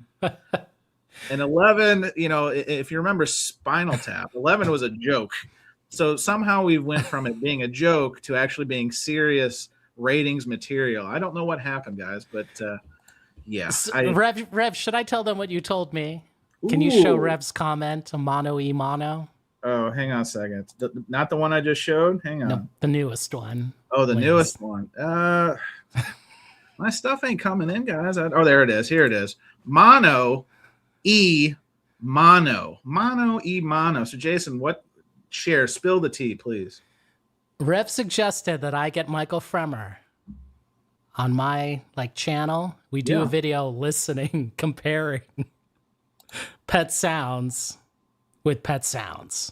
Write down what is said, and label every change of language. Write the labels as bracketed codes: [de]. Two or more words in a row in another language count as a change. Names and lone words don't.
[en] And 11, if you remember Spinal Tap, 11 was a joke. So somehow we went from it being a joke to actually being serious ratings material. I don't know what happened, guys, but yeah. Rev, should I tell them what you told me? Can you show Rev's comment, mono e mono? Oh, hang on a second. Not the one I just showed? Hang on. No, the newest one. Oh, the newest one. My stuff ain't coming in, guys. There it is. Here it is. Mono e mono. Mono e mono. So, Jason, spill the tea, please. Rev suggested that I get Michael Fremer on my channel. We do a video listening, comparing Pet Sounds with Pet Sounds.